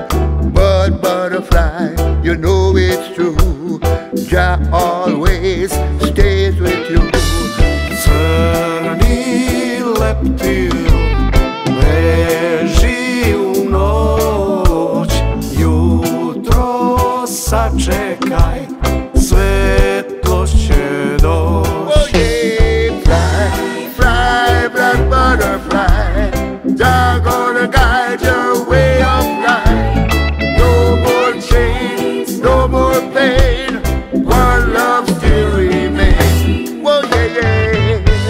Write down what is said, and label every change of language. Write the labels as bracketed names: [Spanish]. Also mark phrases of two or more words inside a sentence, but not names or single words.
[English] But butterfly, you know it's true. Jah always stays with you. [Serbian] Crni leptir leži u noć, jutro sačekaj, svetlost će doći. [English] Butterfly, Jah gonna guide your way of life. No more chains, no more pain. One love still remains. Whoa, yeah, yeah.